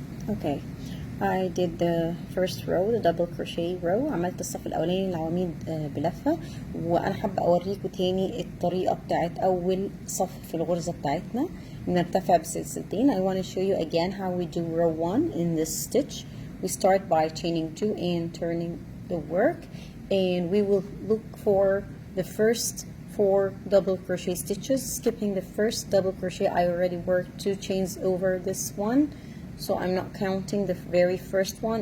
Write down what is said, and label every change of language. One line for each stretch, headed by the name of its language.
English: Okay, I did the first row, the double crochet row.
Arabic: عملت الصف الاولاني العواميد بلفة، وانا حابه اوريكم تاني الطريقه بتاعت اول صف في الغرزه بتاعتنا بنرتفع بسلسلتين.
English: I want to show you again how we do row 1 in this stitch. We start by chaining 2 and turning the work, and we will look for the first 4 double crochet stitches. Skipping the first double crochet, I already worked 2 chains over this one, so I'm not counting the very first one.